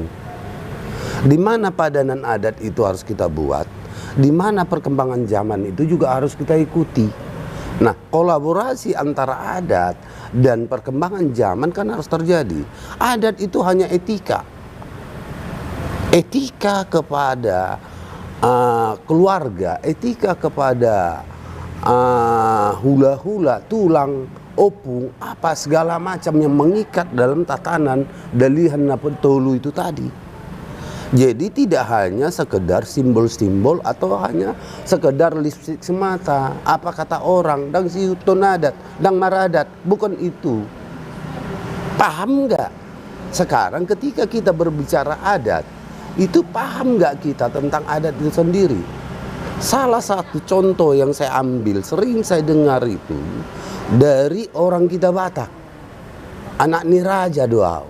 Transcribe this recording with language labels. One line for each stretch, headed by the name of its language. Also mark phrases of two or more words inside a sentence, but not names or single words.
Indonesian: Di mana padanan adat itu harus kita buat, di mana perkembangan zaman itu juga harus kita ikuti. Nah, kolaborasi antara adat dan perkembangan zaman kan harus terjadi. Adat itu hanya etika. Etika kepada keluarga, etika kepada hula-hula, tulang, opung, apa segala macam yang mengikat dalam tatanan dalihan napentolu itu tadi. Jadi tidak hanya sekedar simbol-simbol atau hanya sekedar lipstik semata. Apa kata orang,
Batak Toba: dang siuton adat, dang maradat,
Indonesian: bukan itu. Paham nggak? Sekarang ketika kita berbicara adat, itu paham nggak kita tentang adat itu sendiri? Salah satu contoh yang saya ambil, sering saya dengar itu dari orang kita Batak, anak Niraja Doau.